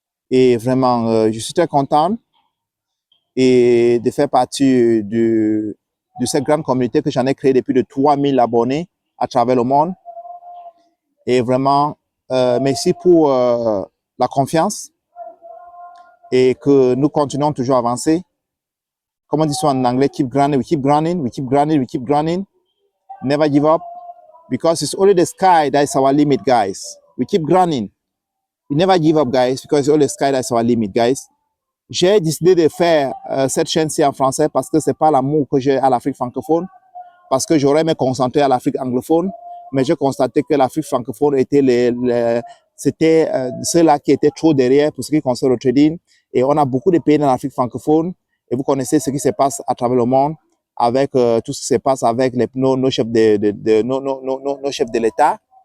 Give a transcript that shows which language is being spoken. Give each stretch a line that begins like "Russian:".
French: Et vraiment, je suis très content et de faire partie de cette grande communauté que j'en ai créée depuis de 3000 abonnés à travers le monde. Et vraiment, merci pour la confiance et que nous continuons toujours à avancer. Comme on dit ça en anglais,
English: keep grinding, we keep grinding, we keep grinding, we keep grinding. Never give up because it's only the sky that is our limit, guys. We keep grinding. We never give up, guys, because it's only the sky that is our limit, guys.
French: J'ai décidé de faire cette chaîne-ci en français parce que c'est pas l'amour que j'ai à l'Afrique francophone, parce que j'aurais aimé concentrer à l'Afrique anglophone, mais j'ai constaté que l'Afrique francophone était c'était ceux-là qui étaient trop derrière pour ce qui concerne le trading. Et on a beaucoup de pays dans l'Afrique francophone, et vous connaissez ce qui se passe à travers le monde avec tout ce qui se passe avec nos chefs nos chefs de l'État.